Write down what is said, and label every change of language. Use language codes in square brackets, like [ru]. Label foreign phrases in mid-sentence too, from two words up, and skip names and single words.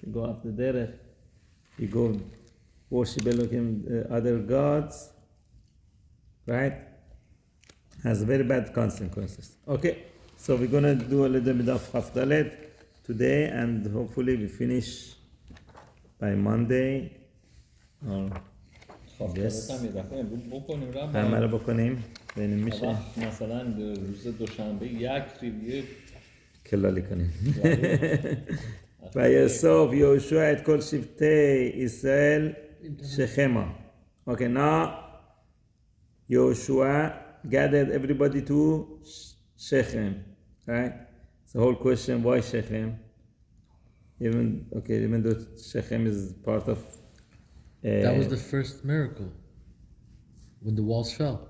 [en] You go after derech, you go worship other gods, right? Has very bad consequences. Okay, so we're going to do a little bit of Haftalet today, and hopefully we finish by Monday. Yes. [fa] همه رو بکنیم ببینیم میشه. مثلا روز دوشنبه یک ریویو کلالی کنیم. [he] ויאסוף יהושע את כל שבטי ישראל שכמה. [en] Okay, now Yehoshuah gathered everybody to Shechem, right? It's the whole question, why Shechem? Even though Shechem is part of... that was the first miracle, when the walls fell.